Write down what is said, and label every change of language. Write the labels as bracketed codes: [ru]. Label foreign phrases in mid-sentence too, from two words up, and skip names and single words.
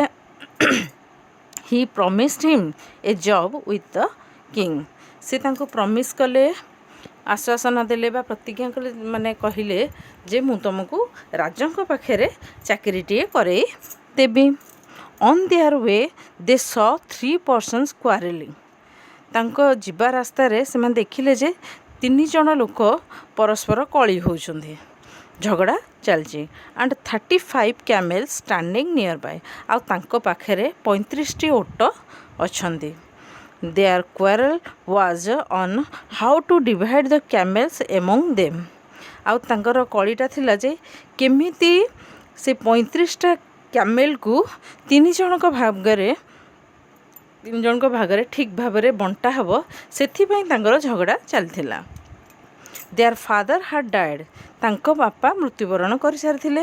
[en] He promised him a job with the king. [or] ସେ ତାଙ୍କୁ ପ୍ରମିସ୍ କଲେ, ଆଶ୍ୱାସନା ଦେଲେ ବା ପ୍ରତିଜ୍ଞା କଲେ, ମାନେ କହିଲେ ଯେ ମୁଁ ତୁମକୁ ରାଜାଙ୍କ ପାଖରେ ଚାକିରିଟିଏ କରେଇ ଦେବି। [en] On their way they saw 3 persons quarreling। [or] ତାଙ୍କ ଯିବା ରାସ୍ତାରେ ସେମାନେ ଦେଖିଲେ ଯେ 3 ଜଣ ଲୋକ ପରସ୍ପର କଳି ହେଉଛନ୍ତି, ଝଗଡ଼ା ଚାଲିଛି। [en] ଆଣ୍ଡ 35 camels standing near by. [or] ଆଉ ତାଙ୍କ ପାଖରେ 35ଟି ଓଟ ଅଛନ୍ତି। [en] ଦେୟାର quarrel was on how to divide the camels among them। [or] ଆଉ ତାଙ୍କର କଳିଟା ଥିଲା ଯେ କେମିତି ସେ 35ଟା କ୍ୟାମେଲକୁ 3 ଜଣଙ୍କ ଭାଗରେ ଠିକ୍ ଭାବରେ ବଣ୍ଟା ହେବ, ସେଥିପାଇଁ ତାଙ୍କର ଝଗଡ଼ା ଚାଲିଥିଲା। [en] Their father had died. [or] ତାଙ୍କ ବାପା ମୃତ୍ୟୁବରଣ କରିସାରିଥିଲେ।